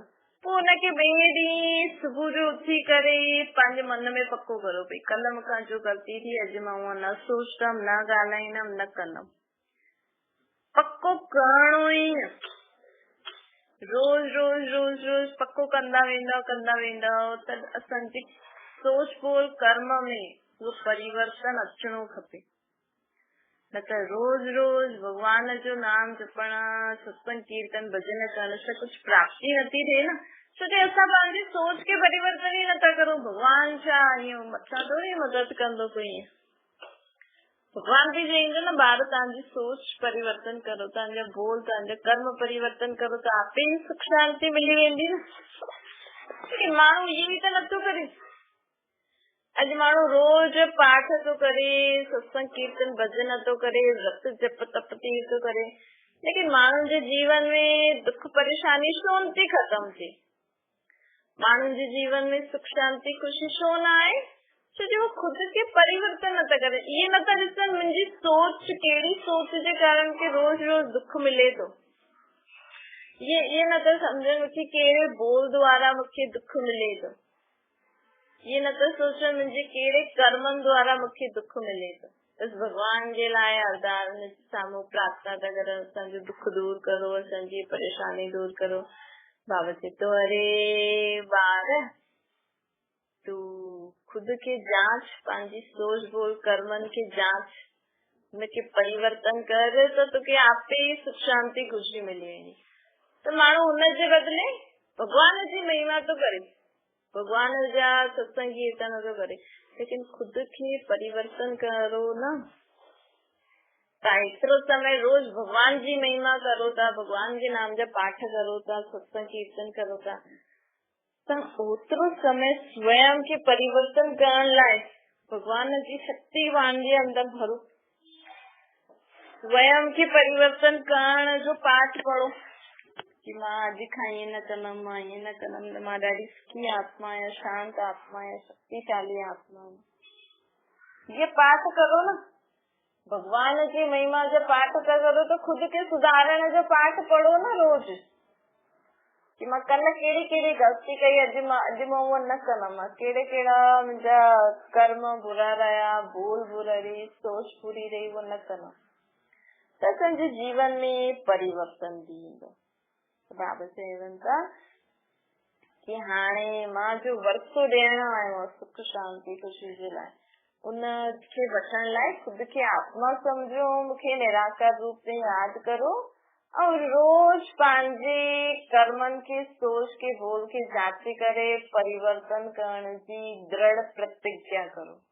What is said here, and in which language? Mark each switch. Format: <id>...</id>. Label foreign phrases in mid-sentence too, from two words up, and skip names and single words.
<sd>पोइ हुनखे ॿिए ॾींहुं सुबुह जो उथी करे पंहिंजे मन में पको करो, भई कल्ह मूंखां जो ग़लती थी, अॼु मां उहा न सोचंदमि, न ॻाल्हाईंदमि, न कंदमि। पको करणो ई न, रोज़ रोज़ रोज़ रोज़ पको कंदा वेंदव त असांजी सोच बोल कर्म में वो परिवर्तन अचणो खपे। न त रोज रोज भगवान जो नाम जपण, सत्संग कीर्तन भजन करण सां कुछ प्राप्ति नथी थिए न, छो कि असां पंहिंजी सोच के परिवर्तन ही नथा करूं। भगवान छा इहो मथां थोड़ी मदद कंदो कोई, भगवान भी चईंदो न, ॿार तव्हांजी सोच परिवर्तन करो, तव्हांजा बोल, तव्हांजा कर्म परिवर्तन करो त आपे ई सुख शांति मिली वेंदी न। माण्हू इहो ई त नथो करे। अॼु माण्हू रोज पाठ थो करे, सत्संग कीर्तन भजन थो करे, व्रत जप तप थो करे, लेकिन माण्हुनि जे जीवन में दुख परेशानी छो नथी खत्म थिए? माण्हुनि जे जीवन में सुख शांति खुशी छो न आहे? छो जो खुद के परिवर्तन नथा करे। ये नथा ॾिसनि मुंहिंजी सोच कहिड़ी सोच जे कारण के रोज रोज दुख मिले थो। ये नथा सम्झनि मूंखे कहिड़े बोल द्वारा मूंखे दुख मिले थो। ये नथा सोचनि मुंहिंजे कहिड़े कर्मनि द्वारा मूंखे दुख मिले थो। बस भगवान जे लाइ अरदास साम्हूं प्रार्थना था करनि, असांजो दुख दूर करो, असांजी परेशानी दूर करो। बाबा चए थो, अरे ॿार, तू खुद के जांच, पंहिंजी सोच बोल कर्मनि खे जांच, हुनखे परिवर्तन कर त तोखे आपे ई सुख शांति खुशी मिली वेंदी। त माण्हू हुनजे बदिले भगवान जी महिमा थो करे, भगवान जा सत्संग कीर्तन थो करे, लेकिन खुद खे परिवर्तन करो न। तव्हां एतिरो समय रोज भगवान जी महिमा करो था, भगवान जे नाम जा पाठ करो था, सत्संग कीर्तन करो था, तव्हां ओतिरो समय स्वयं खे परिवर्तन करण लाइ भगवान जी शक्ति वाण जे अंदर भरो। स्वयं खे परिवर्तन करण जो पाठ पढ़ो कि मां अॼु खां ईअं न कंदमि, मां ईअं न कंदमि, त मां ॾाढी सुखी आत्मा आहियां, शांत आत्मा आहियां, शक्तिशाली आत्मा आहियां। ये पाठ करो न, भगवान जी महिमा जो पाठ था करो तो खुद के सुधारण जो पाठ पढ़ो न रोज, कि मां कल्ह कहिड़ी कहिड़ी ग़लती कई, अॼु मां उहो न कंदमि, कहिड़ा कहिड़ा मुंहिंजा कर्म बुरा रहिया, बोल बुरा रही, सोच बुरी रही, वो न कंदमि, त असांजे जीवन में परिवर्तन भी ईंदो। बाबा चवनि था कि हाणे मां जो वरतो ॾियणो आयो सुख शांति ख़ुशी जे लाइ, उन खे वठण लाइ खुद खे आत्मा समझो, मूंखे निराकार रूप में याद करो और रोज पंहिंजे कर्मनि खे सोच के बोल के जांचे करे परिवर्तन करण जी दृढ़ प्रतिज्ञा करो।</sd>